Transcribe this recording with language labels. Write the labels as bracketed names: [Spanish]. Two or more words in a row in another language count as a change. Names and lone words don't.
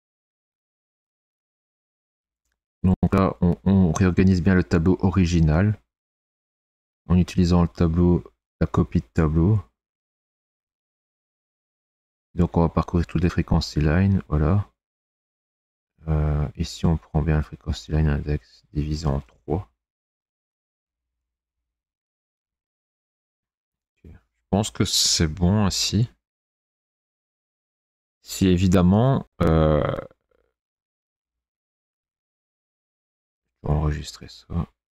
[French] Donc là, on réorganise bien le tableau original en utilisant le tableau, la copie de tableau. Donc on va parcourir toutes les [English] frequency lines, [French] voilà. Ici on prend bien le [English] frequency line index [French] divisé en 3. Okay. Je pense que c'est bon ainsi. Si évidemment, je vais enregistrer ça.